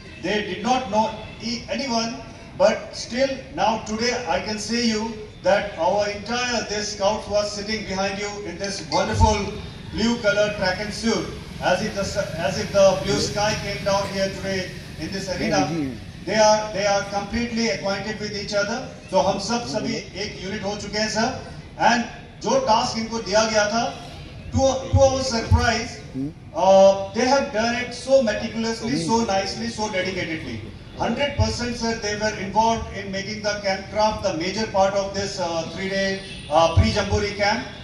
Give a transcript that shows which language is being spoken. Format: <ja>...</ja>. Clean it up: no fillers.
<en>They did not know anyone, but still now today I can say you that our entire this scouts was sitting behind you in this wonderful blue colored track and suit, as if the blue sky came down here today in this arena. They are completely acquainted with each other.</en> <hi>So हम सभी एक unit हो चुके हैं sir.</hi> <en>And</en> <hi>जो task इनको दिया गया था,</hi> <en>to our surprise, they have done it so meticulously, so nicely, so dedicatedly. 100% sir, they were involved in making the campcraft the major part of this 3-day pre-jamboree camp.</en>